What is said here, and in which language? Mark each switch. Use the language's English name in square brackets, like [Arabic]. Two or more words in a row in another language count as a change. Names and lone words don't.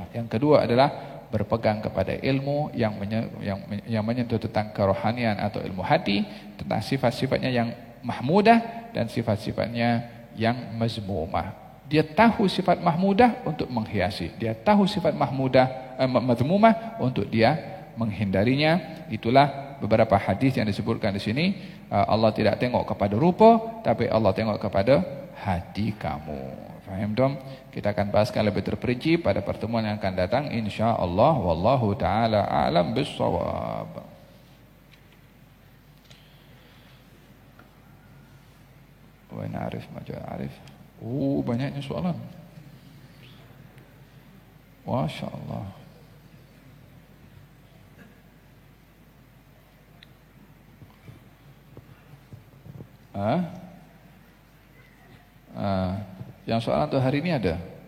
[Malay] Yang kedua adalah berpegang kepada ilmu yang menyentuh tentang kerohanian atau ilmu hati, tentang sifat-sifatnya yang mahmudah dan sifat-sifatnya yang mazmumah. Dia tahu sifat mahmudah untuk menghiasi, dia tahu sifat mazmumah untuk dia menghindarinya. Itulah beberapa hadis yang disebutkan di sini. Allah tidak tengok kepada rupa, tapi Allah tengok kepada hati kamu. Faham dong? Kita akan bahaskan lebih terperinci pada pertemuan yang akan datang, insyaallah. [Arabic] والله تعالى أعلم بالصواب. Wa na'rif ma ja'arif. [Malay] Banyaknya soalan. [Arabic] ما شاء الله. [Malay] Yang soalan untuk hari ini ada?